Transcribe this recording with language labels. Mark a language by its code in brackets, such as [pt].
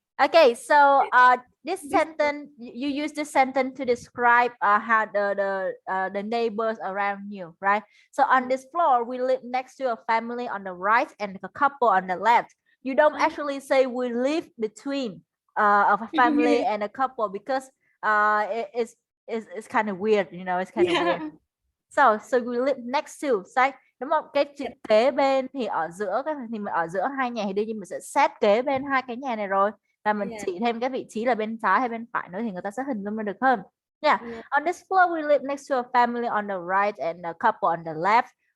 [en] Okay, so this sentence, you use this sentence to describe how the neighbors around you, right? So on this floor, we live next to a family on the right and a couple on the left. You don't actually say we live between of a family and a couple because it's kind of weird, you know, it's kind of weird. So we live next to, [vi] sai đúng không? Cái chữ kế bên thì ở giữa cái thì mình ở giữa hai nhà thì đương nhiên mình sẽ sát kế bên hai cái nhà này rồi, và mình chỉ thêm cái vị trí là bên trái hay bên phải nữa thì người ta sẽ hình dung ra được hơn. [en] Yeah. On this floor we live next to a family on the right and a couple on the left.